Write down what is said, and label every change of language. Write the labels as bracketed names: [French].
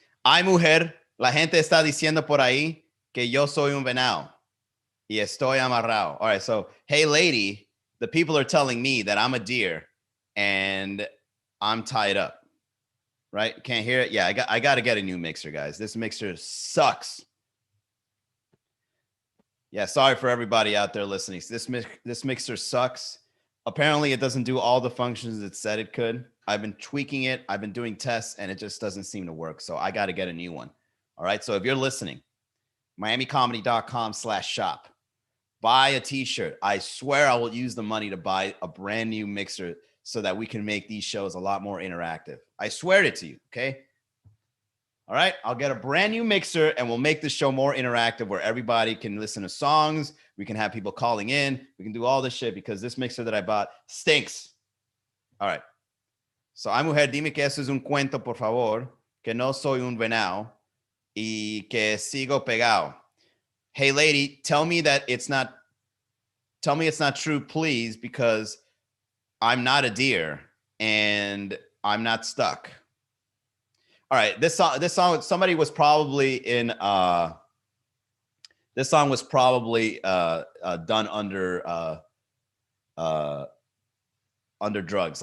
[Spanish] Ay, mujer, la gente está diciendo por ahí que yo soy un venado y estoy amarrado. [English] All right, so, hey, lady, the people are telling me that I'm a deer and I'm tied up. Right? Can't hear it? Yeah, I got to get a new mixer, guys. This mixer sucks. Yeah, sorry for everybody out there listening. This mixer sucks. Apparently, it doesn't do all the functions it said it could. I've been tweaking it. I've been doing tests, and it just doesn't seem to work. So I got to get a new one. All right, so if you're listening, miamicomedy.com/shop. Buy a t-shirt. I swear I will use the money to buy a brand new mixer so that we can make these shows a lot more interactive. I swear it to you, okay? All right, I'll get a brand new mixer and we'll make the show more interactive where everybody can listen to songs. We can have people calling in. We can do all this shit because this mixer that I bought stinks. All right. [Spanish] So, ay, mujer, dime que eso es un cuento, por favor, que no soy un venado y que sigo pegado. [English] Hey, lady, tell me it's not true, please, because I'm not a deer and I'm not stuck. All right, this song, somebody was probably in. This song was probably done under drugs.